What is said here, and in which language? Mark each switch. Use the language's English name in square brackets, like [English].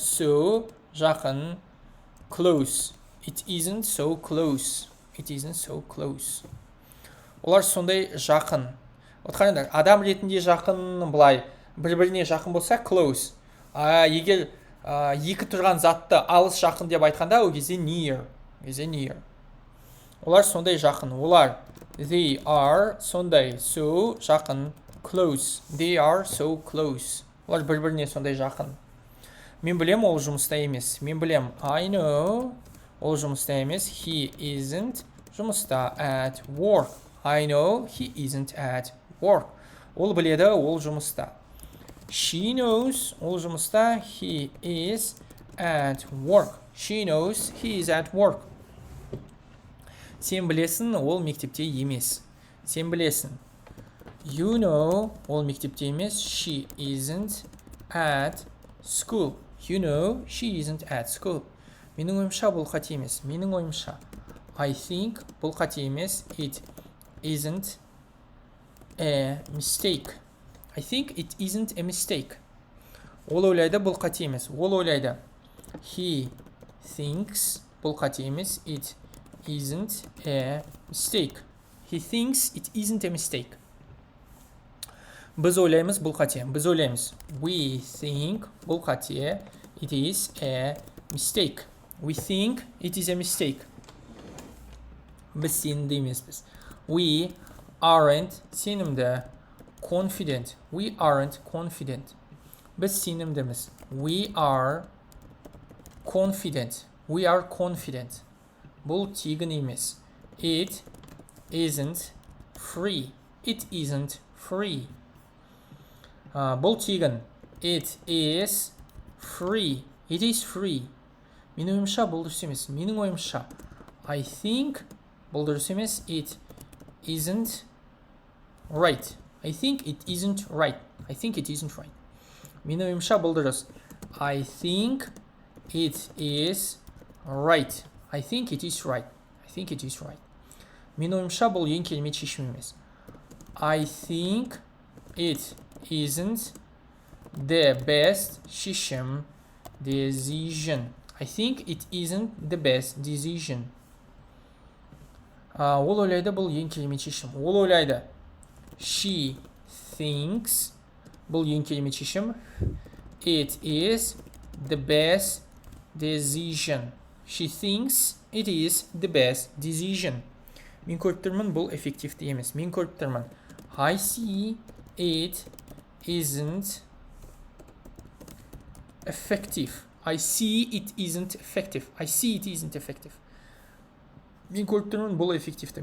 [English] So жақын. Close. It isn't so close. It isn't so close. [Kazakh] Олар сондай жақын. Отқарыңдар, адам ретінде жақын, былай бір-біріне жақын болса close. Егер екі тұрған затты алыс жақын деп айтқанда, ол кезде near. Олар сондай жақын. [English] Олар they are сондай, so жақын, close. They are so close. [Kazakh] Олар бір-біріне сондай жақын. Мен білем, ол жұмыста емес. Мен білем, [English] I know, [Kazakh] ол жұмыста емес. [English] He isn't жұмыста, at work. I know he isn't at work. [Kazakh] Ол біледі, ол жұмыста. [English] She knows, [Kazakh] ол жұмыста. [English] He is at work. She knows he is at work. [Kazakh] Сен білесің, ол мектепте емес. Сен білесің. [English] You know, [Kazakh] ол мектепте емес. [English] She isn't at school. You know, she isn't at school. [Kazakh] Менің ойымша бұл қате емес. Менің ойымша [English] I think [Kazakh] бұл қате емес. [English] It isn't a mistake. I think it isn't a mistake. [Kazakh] Ол ойлайды, бұл қате емес. Ол ойлайды. [English] He thinks [Kazakh] бұл қате емес. [English] It isn't a mistake. He thinks it isn't a mistake. [Kazakh] Біз ойлаймыз, бұл қате. Біз ойлаймыз. [English] We think [Kazakh] бұл қате. [English] It is a mistake. We think it is a mistake. [Kazakh] Біз сенімді емеспіз. [English] We aren't сенімді. Confident. We aren't confident. [Kazakh] Біз сенімдіміз. [English] We are confident. We are confident. [Kazakh] Бұл тегін емес. [English] It isn't free. It isn't free. [Kazakh] Бұл тегін. [English] It is free. It is free. [Kazakh] Менің ойымша бұл дұрыс емес. Менің ойымша [English] I think [Kazakh] бұл дұрыс емес. [English] It isn't right. I think it isn't right. I think it isn't right. [Kazakh] Менің ойымша бұл дұрыс. [English] I think it is right. I think it is right. I think it is right. [Kazakh] Менің ойымша бұл ең керемет шешім емес. [English] I think it isn't the best шешім. Decision. I think it isn't the best decision. [Kazakh] Ол ойлайды, бұл ең керемет шешім. Ол ойлайды. [English] She thinks [Kazakh] бұл ең керемет шешім. [English] It is the best decision. She thinks it is the best decision. [Kazakh] Мен көріп тұрмын, бұл эффективті емес. Мен көріп тұрмын. [English] I see it isn't effective. I see it isn't effective. I see it isn't effective. [Kazakh] Мен көріп тұрмын, бұл эффективті.